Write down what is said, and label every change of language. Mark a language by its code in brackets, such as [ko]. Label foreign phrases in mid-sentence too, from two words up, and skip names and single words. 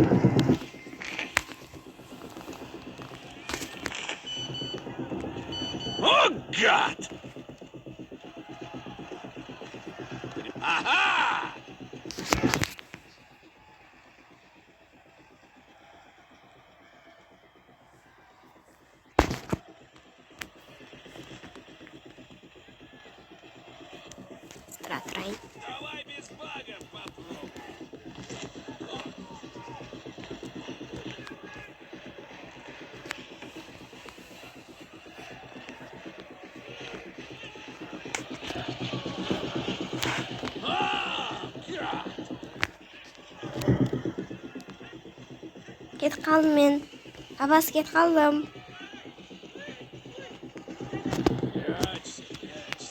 [ru] О, гад! Ага! [kk] Тұра-тұрайын. [ru] Давай без багов попробуй. Гад! [kk] Кетіп қалдым мен. Абас кетіп қалдым. [ru] Прячься, прячься.